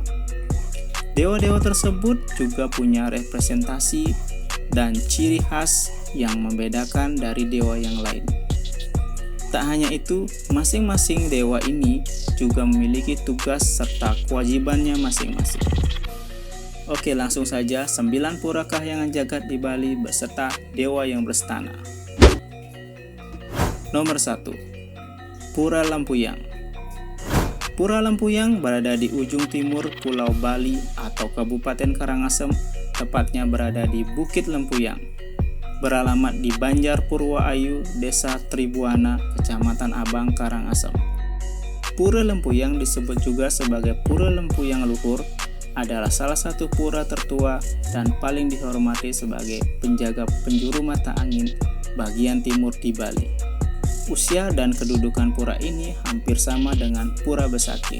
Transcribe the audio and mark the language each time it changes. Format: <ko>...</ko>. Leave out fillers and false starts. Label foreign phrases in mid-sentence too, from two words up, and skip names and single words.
<id>Dewa-dewa tersebut juga punya representasi dan ciri khas yang membedakan dari dewa yang lain. Tak hanya itu, masing-masing dewa ini juga memiliki tugas serta kewajibannya masing-masing. Oke, langsung saja 9 pura kahyangan jagat di Bali beserta dewa yang berstana. Nomor 1. Pura Lempuyang. Pura Lempuyang berada di ujung timur Pulau Bali atau Kabupaten Karangasem, tepatnya berada di Bukit Lempuyang. Beralamat di Banjar Purwaayu, Desa Tribuana, Kecamatan Abang, Karangasem. Pura Lempuyang disebut juga sebagai Pura Lempuyang Luhur, adalah salah satu pura tertua dan paling dihormati sebagai penjaga penjuru mata angin bagian timur di Bali. Usia dan kedudukan pura ini hampir sama dengan Pura Besakih.</id>